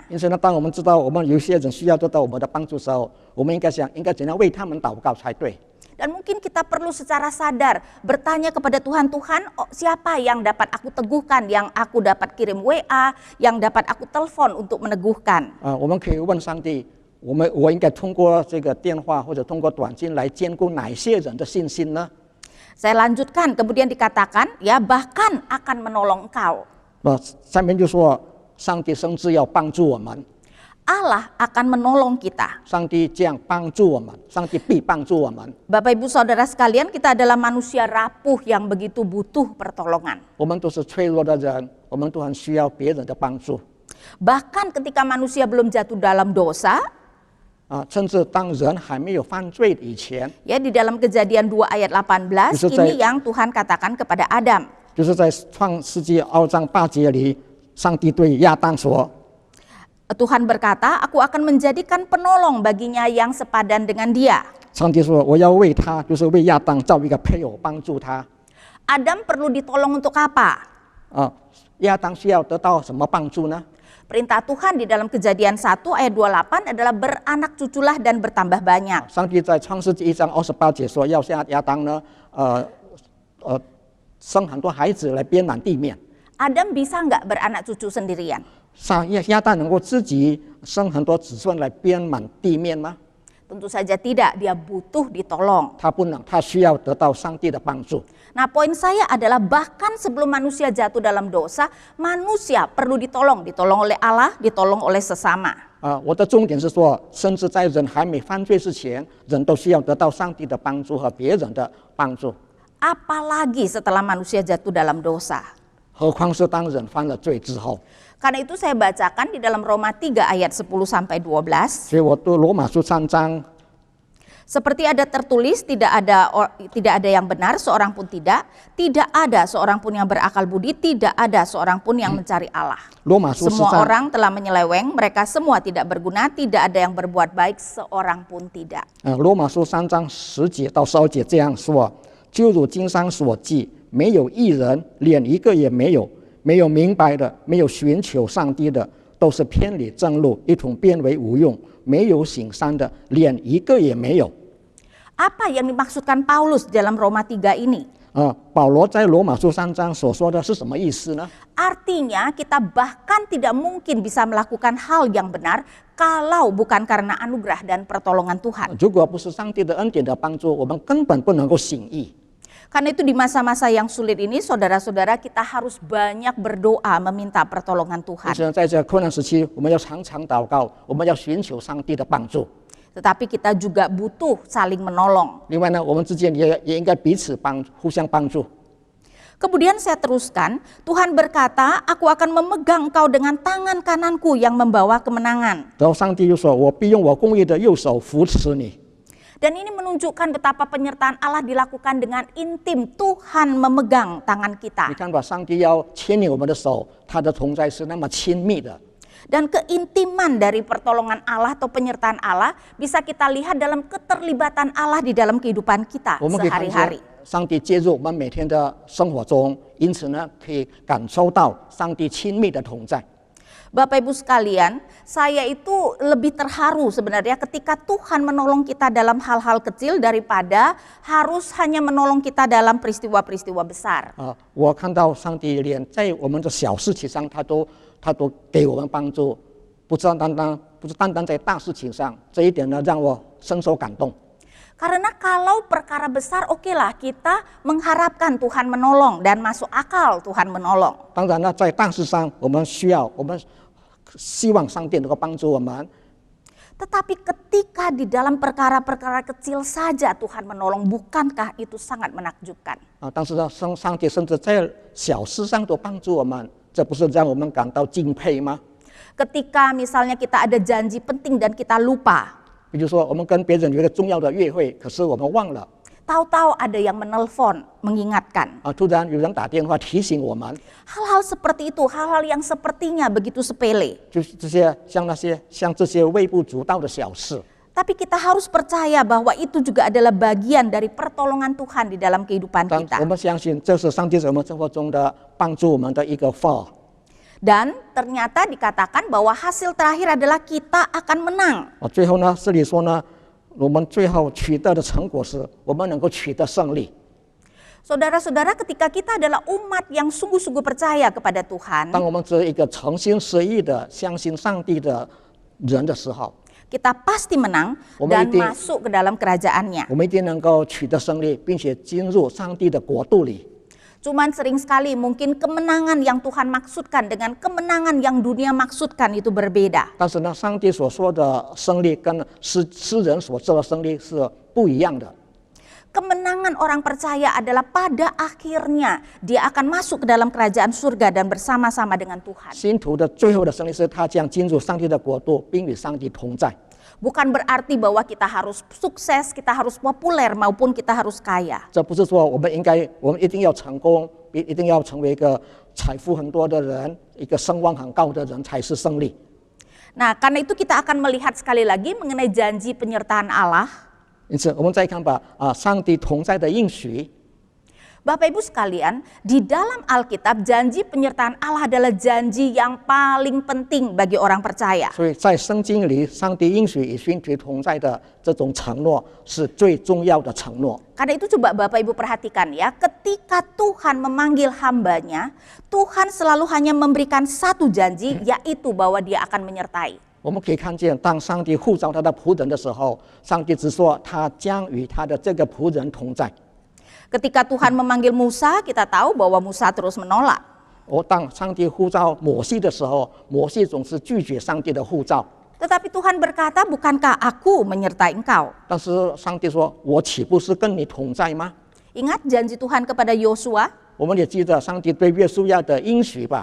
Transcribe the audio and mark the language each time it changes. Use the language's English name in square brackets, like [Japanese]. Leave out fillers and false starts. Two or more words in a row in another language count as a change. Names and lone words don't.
[Chinese] 因此呢，当我们知道我们有些人需要得到我们的帮助的时候，我们应该想，应该怎样为他们祷告才对。 [Indonesian] Dan mungkin kita perlu secara sadar bertanya kepada Tuhan, Tuhan siapa yang dapat aku teguhkan, yang aku dapat kirim WA, yang dapat aku telepon untuk meneguhkan. [Chinese] 我们可以问上帝。我应该通过这个电话或者通过短信来兼顾哪些人的信心呢？ [Indonesian] Saya lanjutkan, kemudian dikatakan, ya bahkan akan menolong engkau. [Chinese] 下面就说，上帝甚至要帮助我们。 [Indonesian] Allah akan menolong kita. [Chinese] 上帝这样帮助我们，上帝必帮助我们。 [Indonesian] Bapak Ibu Saudara sekalian, kita adalah manusia rapuh yang begitu butuh pertolongan. [Chinese] 我们都是脆弱的人，我们都很需要别人的帮助。 [Indonesian] Bahkan ketika manusia belum jatuh dalam dosa, [Chinese] 甚至当人还没有犯罪以前， [Indonesian] ya di dalam Kejadian 2 ayat 18, ini yang Tuhan katakan kepada Adam. [Chinese] 就是在创世纪2章8节里，上帝对亚当说。 [Indonesian] Tuhan berkata, aku akan menjadikan penolong baginya yang sepadan dengan dia. [Chinese] 上帝说：“我要为他，就是为亚当造一个配偶，帮助他。” [Indonesian] Adam perlu ditolong untuk apa? [Chinese] 亚当需要得到什么帮助呢？ [Indonesian] Perintah Tuhan di dalam Kejadian 1 ayat 28 adalah beranak cuculah dan bertambah banyak. [Chinese] 上帝在创世纪1章28节说，要向亚当呢，生很多孩子来编满地面。 [Indonesian] Adam bisa nggak beranak cucu sendirian? [Chinese] 亚当能够自己生很多子孙来编满地面吗？ [Indonesian] Tentu saja tidak, dia butuh ditolong. [Chinese] 他不能，他需要得到上帝的帮助。 [Indonesian] Nah, poin saya adalah bahkan sebelum manusia jatuh dalam dosa, manusia perlu ditolong oleh Allah, ditolong oleh sesama. [Chinese] 我的重点是说，甚至在人还没犯罪之前，人都需要得到上帝的帮助和别人的帮助。 [Indonesian] Apalagi setelah manusia jatuh dalam dosa. [Chinese] 何况是当人犯了罪之后。 [Indonesian] Karena itu saya bacakan di dalam Roma 3 ayat 10-12. [Chinese] 所以我读罗马书3章。 [Indonesian] Seperti ada tertulis, tidak ada yang benar, seorang pun tidak ada seorang pun yang berakal budi, tidak ada seorang pun yang mencari Allah. Semua orang telah menyeleweng, mereka semua tidak berguna, tidak ada yang berbuat baik, seorang pun tidak. [Chinese] 罗马书3章10节到12节这样说：就如经上所记，没有一人，连一个也没有，没有明白的，没有寻求上帝的， 都是偏离正路，一同变为无用，没有行善的，连一个也没有。 [Indonesian] Apa yang dimaksudkan Paulus dalam Roma 3 ini? [Chinese] 保罗在罗马书3章所说的是什么意思呢？ [Indonesian] Artinya kita bahkan tidak mungkin bisa melakukan hal yang benar kalau bukan karena anugerah dan pertolongan Tuhan. [Chinese] 如果不是上帝的恩典的帮助，我们根本不能够行义。 [Indonesian] Karena itu di masa-masa yang sulit ini, saudara-saudara, kita harus banyak berdoa meminta pertolongan [Chinese] 因 [Indonesian] Tuhan. [Chinese] 此，在这困难时期，我们要常常祷告，我们要寻求上帝的帮助。 [Indonesian] Tetapi kita juga butuh saling menolong. [Chinese] 另外呢，我们之间也应该彼此互相帮助。 [Indonesian] Kemudian saya teruskan, Tuhan berkata, aku akan memegang engkau dengan tangan kananku yang membawa kemenangan. [Chinese] 然后上帝又说：“我必用我公义的右手扶持你。” [Indonesian] Dan ini menunjukkan betapa penyertaan Allah dilakukan dengan intim. Tuhan memegang tangan [Chinese] 你 [Indonesian] kita. [Chinese] 看吧，上帝要牵引我们的手，他的同在是那么亲密的。 [Indonesian] Dan keintiman dari pertolongan Allah atau penyertaan Allah bisa kita lihat dalam keterlibatan Allah di dalam kehidupan kita [Chinese] 我们可以看见 [Indonesian] sehari-hari. [Chinese] 上帝介入我们每天的生活中，因此呢，可以感受到上帝亲密的同在。 [Indonesian] Bapak Ibu sekalian, saya itu lebih terharu sebenarnya ketika Tuhan menolong kita dalam hal-hal kecil daripada harus hanya menolong kita dalam peristiwa-peristiwa besar. [Chinese] 我看到上帝连在我们的小事情上，他都给我们帮助，不是单单在大事情上，这一点呢，让我深受感动。 [Indonesian] Karena kalau perkara besar, oke lah kita mengharapkan Tuhan menolong dan masuk akal Tuhan menolong. [Chinese] 当然呢，在大事上，我们希望上帝能够帮助我们。 [Indonesian] Tetapi ketika di dalam perkara-perkara kecil saja Tuhan menolong, bukankah itu sangat menakjubkan? [Chinese] 但是呢，上帝甚至在小事上都帮助我们，这不是让我们感到敬佩吗？ [Indonesian] Ketika misalnya kita ada janji penting dan kita lupa, [Chinese] 比如说，我们跟别人有一个重要的约会，可是我们忘了， [Indonesian] tahu-tahu ada yang menelpon, mengingatkan. [Chinese] 突然有人打电话提醒我们， [Indonesian] Hal-hal seperti itu, hal-hal yang sepertinya begitu sepele. [Chinese] 就是像这些微不足道的小事。 [Indonesian] Tapi kita harus percaya bahwa itu juga adalah bagian dari pertolongan Tuhan di dalam kehidupan [Chinese] 但 [Indonesian] kita. [Chinese] 我们相信，这是上帝在我们生活中的帮助我们的一个份。 [Indonesian] Dan ternyata dikatakan bahwa hasil terakhir adalah kita akan menang. [Chinese] 最后呢，这里说呢，我们最后取得的成果是我们能够取得胜利。 [Indonesian] Saudara-saudara, ketika kita adalah umat yang sungguh-sungguh percaya kepada Tuhan, [Chinese] 当我们是一个诚心实意的相信上帝的人的时候， [Indonesian] kita pasti menang dan masuk ke dalam kerajaannya. [Chinese] 我们一定能够取得胜利，并且进入上帝的国度里。 [Indonesian] Cuman sering sekali mungkin kemenangan yang Tuhan maksudkan dengan kemenangan yang dunia maksudkan itu berbeda. [Chinese] 但是呢，上帝所说的胜利跟诗人所说的胜利是不一样的。 [Indonesian] Kemenangan orang percaya adalah pada akhirnya dia akan masuk ke dalam kerajaan surga dan bersama-sama dengan Tuhan. [Chinese] 信徒的最后的胜利是他将进入上帝的国度，并与上帝同在。 [Indonesian] Bukan berarti bahwa kita harus sukses, kita harus populer maupun kita harus kaya. [Chinese] 这不是说我们一定要成功，一定要成为一个财富很多的人，一个声望很高的人才是胜利。 [Indonesian] Nah, karena itu kita akan melihat sekali lagi mengenai janji penyertaan Allah. [Chinese] 因此，我们再看吧，上帝同在的应许。 [Indonesian] Bapak Ibu sekalian, di dalam Alkitab janji penyertaan Allah adalah janji yang paling penting bagi orang percaya. [Chinese] 所以在圣经里，上帝应许与信徒同在的这种承诺是最重要的承诺。 [Indonesian] Karena itu coba Bapak Ibu perhatikan ya, ketika Tuhan memanggil hambanya, Tuhan selalu hanya memberikan satu janji, yaitu bahwa dia akan menyertai. [Chinese] 我们可以看见，当上帝呼召他的仆人的时候，上帝只说他将与他的这个仆人同在。 [Indonesian] Ketika Tuhan memanggil Musa, kita tahu bahwa Musa terus menolak. [Chinese] 当上帝呼召摩西的时候，摩西总是拒绝上帝的呼召。 [Indonesian] Tetapi Tuhan berkata, bukankah aku menyertai engkau? [Chinese] 但是上帝说：“我岂不是跟你同在吗？” [Indonesian] Ingat janji Tuhan kepada Yosua? [Chinese] 我们也记得上帝对约书亚的应许吧。